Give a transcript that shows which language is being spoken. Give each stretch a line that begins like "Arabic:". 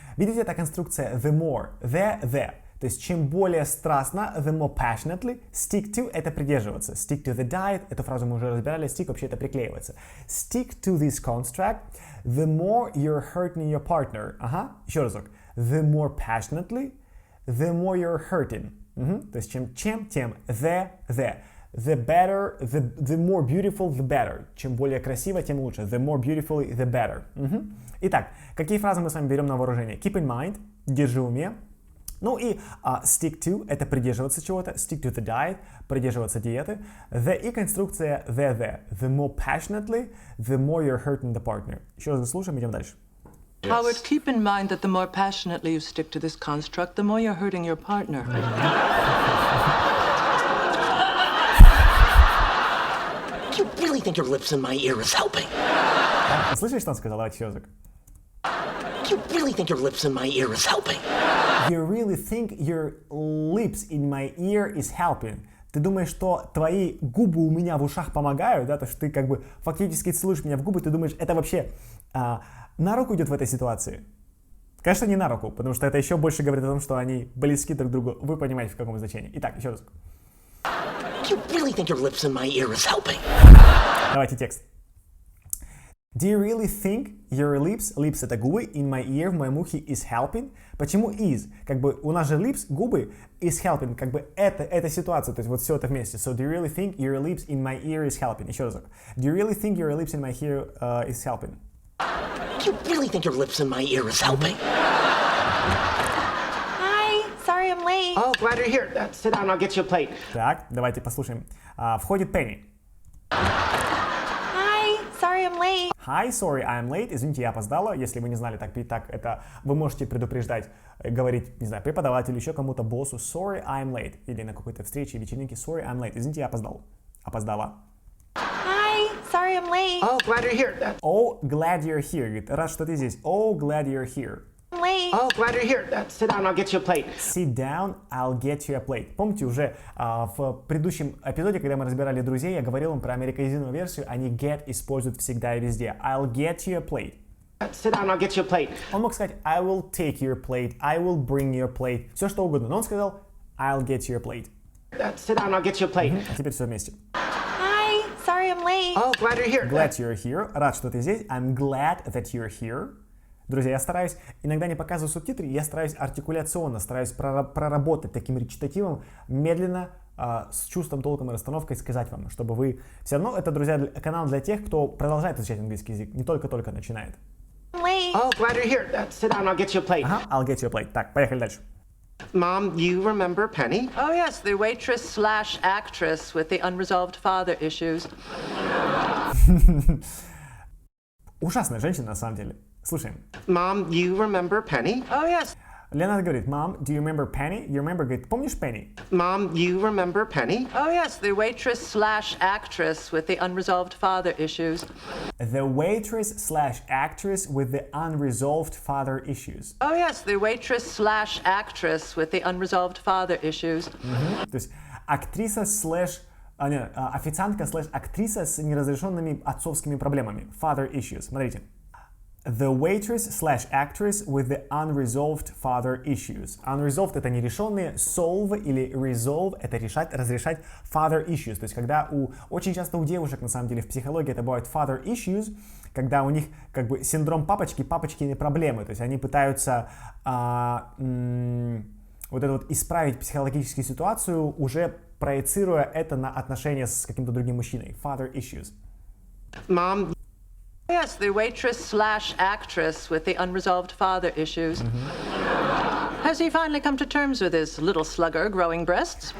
Russian: Видите, эта конструкция
English: the more, the.
Russian: То есть чем более страстно,
English: the more passionately, stick to
Russian: — это придерживаться.
English: Stick to the diet,
Russian: эту фразу мы уже разбирали, stick вообще это приклеивается.
English: Stick to this construct, the more you're hurting your partner.
Russian: Еще разок.
English: The more passionately, the more you're hurting.
Russian: То есть чем, тем, the.
English: The better, the more beautiful, the better.
Russian: Чем более красиво, тем лучше.
English: The more beautifully, the better.
Russian: Итак, какие фразы мы с вами берем на вооружение?
English: Keep in mind,
Russian: держи в уме. Ну и
English: stick to
Russian: — это придерживаться чего-то.
English: Stick to the diet —
Russian: придерживаться диеты. The и конструкция the.
English: The more passionately, the more you're hurting the partner.
Russian: Еще раз заслушаем, идем дальше.
English: Howard, keep in mind that the more passionately you stick to this construct, the more you're hurting your partner. You really think your lips in my ear is helping?
Russian: Слышали, что он сказал? Давайте еще разок.
English: You really think your lips in my ear is helping? You really think your lips in my ear is helping?
Russian: Ты думаешь, что твои губы у меня в ушах помогают, да? То, что ты как бы фактически целуешь меня в губы, ты думаешь, это вообще на руку идет в этой ситуации? Конечно, не на руку, потому что это еще больше говорит о том, что они близки друг к другу. Вы понимаете, в каком значении. Итак, еще раз.
English: You really think your lips in my ear is helping?
Russian: Давайте текст.
English: Do you really think your lips —
Russian: это губы,
English: in my ear —
Russian: в моем ухе,
English: is helping?
Russian: Почему is? Как бы у нас же lips — губы, is helping, как бы это ситуация, то есть вот все это вместе.
English: So do you really think your lips in my ear is helping?
Russian: Еще разок.
English: Do you really think your lips in my ear is helping? You really think your lips in my ear is helping? Hi, sorry I'm late. Oh, glad you're here. Sit down, I'll get you a plate.
Russian: Так, давайте послушаем. Входит Пенни.
English: Hi, sorry I'm late. Hi, sorry, I'm late.
Russian: Извините, я опоздала. Если вы не знали, так это вы можете предупреждать, говорить, не знаю, преподавателю, еще кому-то, боссу.
English: Sorry, I'm late.
Russian: Или на какой-то встрече, вечеринке.
English: Sorry, I'm late.
Russian: Извините, я опоздал. Опоздала.
English: Hi, sorry I'm late. Oh, glad you're here. Oh, glad you're here.
Russian: Говорит, рад, что ты здесь.
English: Oh, glad you're here. I'm late. Oh, glad you're here. Sit down, I'll get you a plate. Sit down, I'll get you a plate.
Russian: Помните, уже в предыдущем эпизоде, когда мы разбирали друзей, я говорил вам про американизированную версию, они get используют всегда и везде.
English: I'll get you a plate. Sit down, I'll get you a plate.
Russian: Он мог сказать
English: I will take your plate, I will bring your plate,
Russian: все что угодно, но он сказал
English: I'll get you a plate. Sit down, I'll get you a plate.
Russian: А теперь все вместе.
English: Hi, sorry I'm late. Oh, glad you're here. Glad you're here.
Russian: Рад, что ты здесь.
English: I'm glad that you're here.
Russian: Друзья, я стараюсь, иногда не показываю субтитры, я стараюсь артикуляционно, стараюсь проработать таким речитативом, медленно, с чувством, толком и расстановкой сказать вам, чтобы вы... Все равно это, друзья, канал для тех, кто продолжает изучать английский язык, не только-только начинает.
English: I'm late. Oh, glad you're here. Sit down, I'll get you a plate. Ага, I'll get you a plate.
Russian: Так, поехали дальше.
English: Mom, you remember Penny? Oh, yes, the waitress/actress with the unresolved father issues.
Russian: Ужасная женщина, на самом деле. Слушаем.
English: Mom, you remember Penny? Oh, yes.
Russian: Леонард говорит,
English: Mom, do you remember Penny? You remember,
Russian: говорит, помнишь
English: Penny? Mom, you remember Penny? Oh, yes, the waitress/actress with the unresolved father issues. The waitress/actress with the unresolved father issues. Oh, yes, the waitress/actress with the unresolved father issues.
Russian: То есть актриса официантка/актриса с неразрешенными отцовскими проблемами.
English: Father issues.
Russian: Смотрите.
English: The waitress/actress with the unresolved father issues.
Russian: Unresolved — это нерешенные, solve или resolve — это решать, разрешать,
English: father issues.
Russian: То есть когда очень часто у девушек, на самом деле, в психологии это бывает
English: father issues,
Russian: когда у них как бы синдром папочкины проблемы. То есть они пытаются вот это вот исправить психологическую ситуацию, уже проецируя это на отношения с каким-то другим мужчиной.
English: Father issues. Mom, Yes, the waitress/actress with the unresolved father issues. Has he finally come to terms with his little slugger growing breasts?